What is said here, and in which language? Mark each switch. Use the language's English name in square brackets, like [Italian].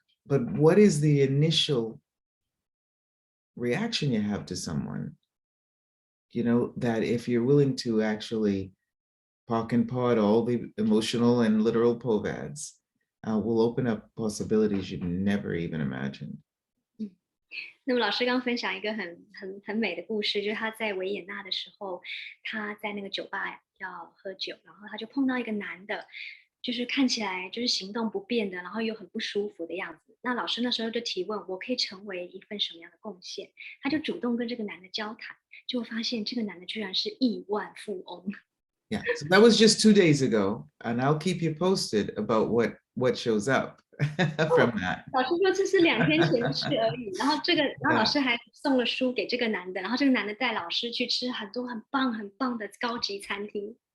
[English] But what is the initial reaction you have to someone, that if you're willing to actually park and pod all the emotional and literal povads, will open up possibilities you'd never even imagined. [Chinese] 那么老师刚分享一个很美的故事，就是他在维也纳的时候，他在那个酒吧要喝酒，然后他就碰到一个男的，就是看起来就是行动不便的，然后又很不舒服的样子。那老师那时候就提问，我可以成为一份什么样的贡献？他就主动跟这个男的交谈，结果发现这个男的居然是亿万富翁。 [English] Yeah, so that was just 2 days ago, and I'll keep you posted about what shows up from that. [Chinese] 老师说这是2天前的事而已，然后老 [English] Yeah. [Chinese] 师还送了书给这个男的，然后这个男的带老师去吃很多很棒的高级餐厅。